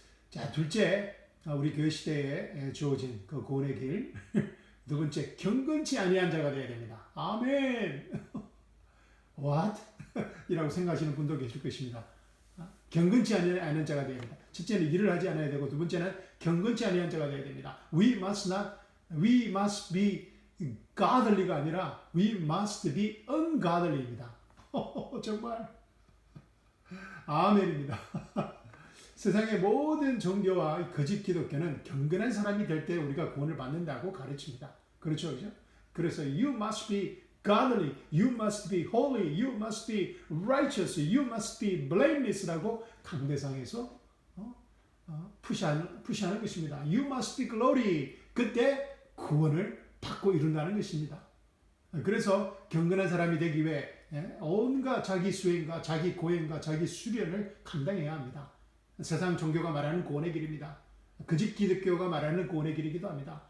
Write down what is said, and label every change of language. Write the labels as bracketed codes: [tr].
[ko] 자, 둘째, 우리 교회 시대에 주어진 그 구원의 길. 두 번째, 경건치 아니한 자가 되어야 됩니다. 아멘. [en] What? [ko] 이라고 생각하시는 분도 계실 것입니다. 경건치 아니한 자가 되어야 됩니다. 첫째는 일을 하지 않아야 되고, 두 번째는 경건치 아니한 자가 되어야 됩니다. [en] We must be godly [ko] 가 아니라 [en] we must be ungodly [ko] 입니다. 정말 아멘입니다. 세상의 모든 종교와 거짓 기독교는 경건한 사람이 될 때 우리가 구원을 받는다고 가르칩니다. 그렇죠? 그래서 [en] you must be godly, you must be holy, you must be righteous, you must be blameless [ko] 라고 강대상에서 푸시하는 것입니다. [en] You must be glory. [ko] 그때 구원을 받고 이룬다는 것입니다. 그래서 경건한 사람이 되기 위해 온갖 자기 수행과 자기 고행과 자기 수련을 감당해야 합니다. 세상 종교가 말하는 구원의 길입니다. 거짓 기독교가 말하는 구원의 길이기도 합니다.